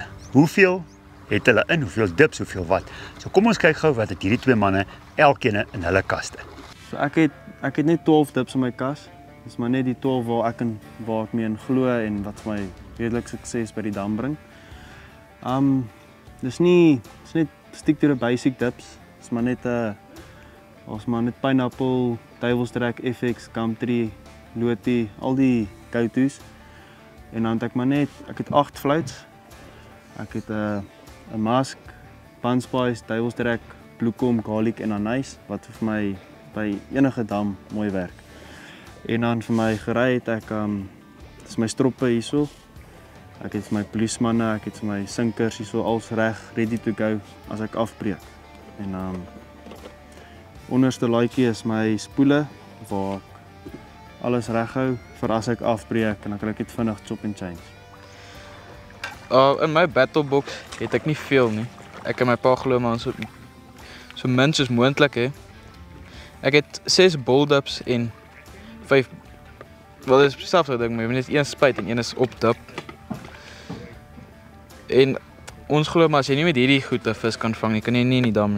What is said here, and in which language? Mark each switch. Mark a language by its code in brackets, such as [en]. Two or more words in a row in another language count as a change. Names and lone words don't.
[af] Hoeveel het hulle in, hoeveel dips, hoeveel wat. So kom ons kyk gou wat het hierdie twee manne elkeen in hulle kaste. So ek het net 12 dips in my kas. Dis maar net die 12 waar ek mee in glo en wat vir my redelik sukses by die dam bring. [en] Dis net stick to the basic dips. [af] Dis maar net ons maar net pineapple, Duiwels Trek, FX, Gumtree, Lotie, al die go-to's. En dan ek het 8 floats. Ek het 'n mask, Bunspice, Duiwels Trek, bloekom, garlic en anise wat vir my by enige dam mooi werk. En dan vir my gery het ek dis my stroppe hierso. Ek het my polismanne, ek het my sinkers hierso als reg, [en] ready to go [af] as ek afbreek. En onderste laaitjie is my spoele waar ek alles reghou vir as ek afbreek en dan kan ek dit vinnig [en] chop and change. [af] In my battlebox het ek nie veel nie. Ek en my pa glo maar so min soos moontlik hê. Ek het 6 bulldips en 5 wel dis dieselfde ding, maar jy moet net een spuit en een is op dip. En ons glo maar as jy nie met hierdie goed 'n vis kan vang nie, kan jy nie in die dam nie.